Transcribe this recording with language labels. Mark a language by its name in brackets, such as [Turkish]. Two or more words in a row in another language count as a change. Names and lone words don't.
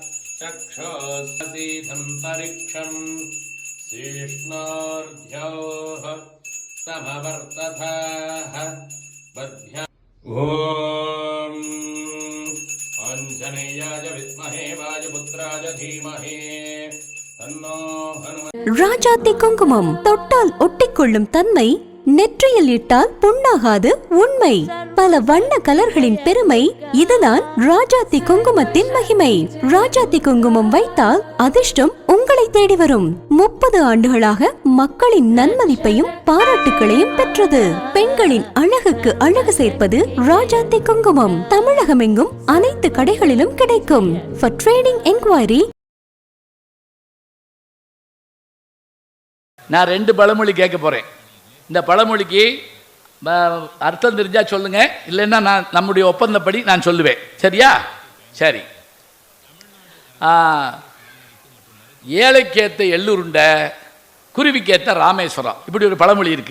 [Sanskrit] चक्षोऽसीधन्तरिक्षम् शीष्णोर्ध्योः समवर्तथः बद्भ्या ॐ आञ्जनेयाय विद्महे वायुपुत्राय धीमहि तन्नो हनुमत्। [Tamil] ராஜாத்தி குங்குமம் தொட்டால் ஒட்டிக்கொள்ளும் தன்மை, நெற்றியில் இட்டால் புண்ணாகாது உண்மை. பல வண்ண கலர்களின் பெருமை, இதுதான் ராஜாத்தி குங்குமத்தின் மகிமை. ராஜாத்தி குங்குமம் வைத்தால் அதிர்ஷ்டம் உங்களை தேடி வரும். 30 ஆண்டுகளாக மக்களின் நன்மதிப்பையும் பாராட்டுகளையும் பெற்றது. பெண்களின் அழகுக்கு அழகு சேர்ப்பது ராஜாத்தி குங்குமம். தமிழகமெங்கும் அனைத்து கடைகளிலும் கிடைக்கும். [English] For trading enquiry [Tamil] நான் 2 பழமொழி கேட்க போறேன். இந்த பழமொழிக்கு அர்த்தம் தெரிஞ்சா சொல்லுங்க, இல்லைன்னா நான் நம்முடைய ஒப்பந்தப்படி நான் சொல்லுவேன். சரியா? சரி. ஏழைக்கேத்த எள்ளுருண்ட, குருவிக்கேத்த ராமேஸ்வரம், இப்படி ஒரு பழமொழி இருக்கு.